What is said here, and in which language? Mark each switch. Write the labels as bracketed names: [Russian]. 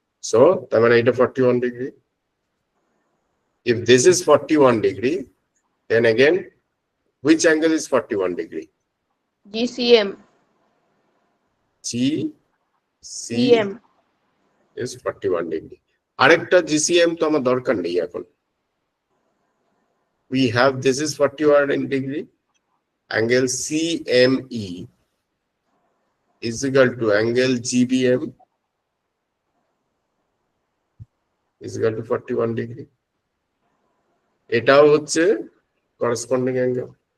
[Bangla] So, তার মানে এটা 41 degree. [English] If this is 41 degree, then again, which angle is 41 degree? GCM. GCM is 41 degree. [Bangla] আরেকটা GCM তো আমার দরকার নেই এখন. [English] We have, this is 41 degree. Angle CME is equal to angle GBM is equal to 41 degree. [Bangla] এটাও হচ্ছে corresponding angle.